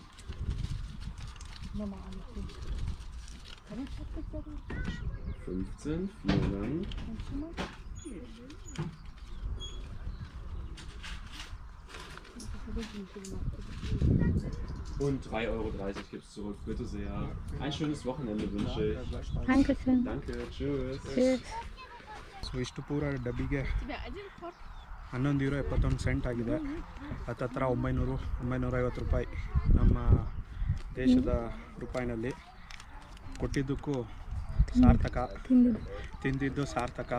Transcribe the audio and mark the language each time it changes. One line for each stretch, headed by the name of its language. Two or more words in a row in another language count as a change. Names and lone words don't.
German: 15, vielen Dank. Und €3,30 gibt es zurück, bitte sehr. Ein schönes Wochenende wünsche ich. Dankeschön. Danke, tschüss. Tschüss.
Kannada: ಸೊ ಇಷ್ಟು ಪೂರ ಡಬ್ಬಿಗೆ €11.71 ಆಗಿದೆ. ಹತ್ತತ್ರ 900-950 ರೂಪಾಯಿ ನಮ್ಮ ದೇಶದ ರೂಪಾಯಿನಲ್ಲಿ. ಕೊಟ್ಟಿದ್ದಕ್ಕೂ ಸಾರ್ಥಕ, ತಿಂದಿದ್ದು ಸಾರ್ಥಕ.